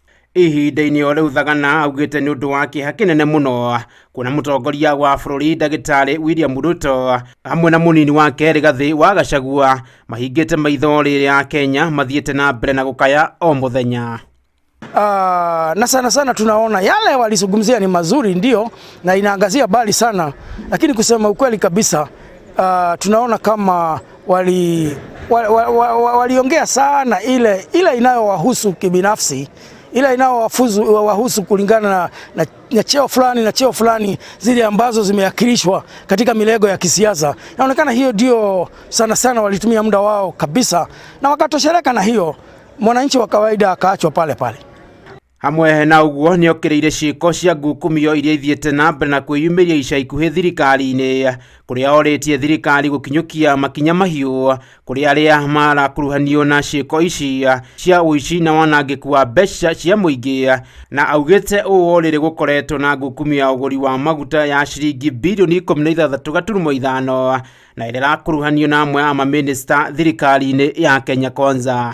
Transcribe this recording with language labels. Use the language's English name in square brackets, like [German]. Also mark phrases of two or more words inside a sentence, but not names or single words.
[Kikuyu] ihinda-inĩ o rĩu Thagana augĩte nĩ ũndũ wa kĩeha kĩnene mũno kuona mũtongoria wa bũrũri ndagĩtarĩ William Ruto hamwe na mũnini wake Rigathi wa Gachagua mahingĩte maitho rĩrĩa Kenya mathiĩte na mbere na gũkaya o mũthenya. [Swahili] Na sana tunaona yale walizungumzia ni mazuri ndio na inaangazia bali sana, lakini kusema ukweli kabisa tunaona kama waliongea sana ile inayowahusu kibinafsi, ile inayowahusu kulingana na cheo fulani zile ambazo zimeakilishwa katika milego ya kisiasa. Inaonekana hiyo ndio sana walitumia muda wao kabisa na wakatosheleka na hiyo, mwananchi wa kawaida akaachwa pale. [Kikuyu] Hamwe na uguo ni okireire ciiko cia ngukumio iria ithiete na mbere na kwiyumiria ica ikuhi thirikari-ini kuria oretie thirikari gukinyukia makinya mahiu kuria aria marakuruhanio na ciiko ici cia uici na wanangiku wa mbeca cia muingi, na augite uu riri gukoretwo na ngukumio ya uguri wa maguta ya ciringi bilioni 16.5 na irakuruhanio na amwe a maminista thirikari-ini ya Kenya Kwanza.